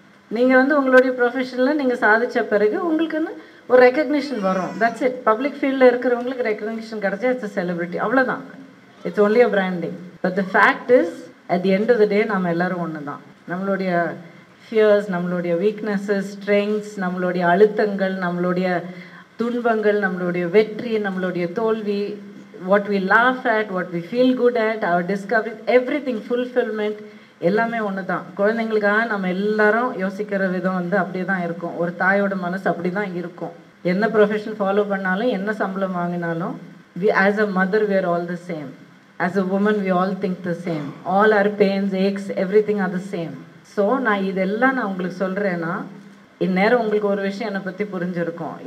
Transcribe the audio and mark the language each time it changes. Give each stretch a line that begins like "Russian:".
Tamil: நீங்கள் உங்களுடைய ப்ரொஃபஷனில் நீங்கள் சாதித்த பிறகு உங்களுக்கு ஒரு ரெக்கக்னிஷன் வரும்.
English: That's it.
Tamil: பப்ளிக் ஃபீல்டில் இருக்கிறவங்களுக்கு ரெக்கக்னிஷன் கிடச்சா
English: it's a celebrity,
Tamil: அவ்வளோதான்.
English: It's only a branding. But the fact is, at the end of the day
Tamil: நம்ம எல்லோரும் ஒன்று தான். நம்மளுடைய ஃபியர்ஸ், நம்மளுடைய வீக்னஸஸ், ஸ்ட்ரெங்க்ஸ், நம்மளுடைய அழுத்தங்கள், நம்மளுடைய துன்பங்கள், நம்மளுடைய வெற்றி, நம்மளுடைய தோல்வி,
English: what we laugh at, what we feel good at, our discovery, everything, fulfillment,
Tamil: எல்லாமே ஒன்று தான். குழந்தைங்களுக்காக நம்ம எல்லாரும் யோசிக்கிற விதம் வந்து அப்படியே தான் இருக்கும். ஒரு தாயோட மனசு அப்படி தான் இருக்கும். என்ன ப்ரொஃபஷன் ஃபாலோ பண்ணாலும், என்ன சம்பளம் வாங்கினாலும்,
English: as a mother we are all the same. As a woman we all think the same. All our pains, aches, everything are the same.
Tamil: So நான் இதெல்லாம் நான் உங்களுக்கு சொல்கிறேன்னா, இந்நேரம் உங்களுக்கு ஒரு விஷயம் என்னை பற்றி புரிஞ்சிருக்கும்.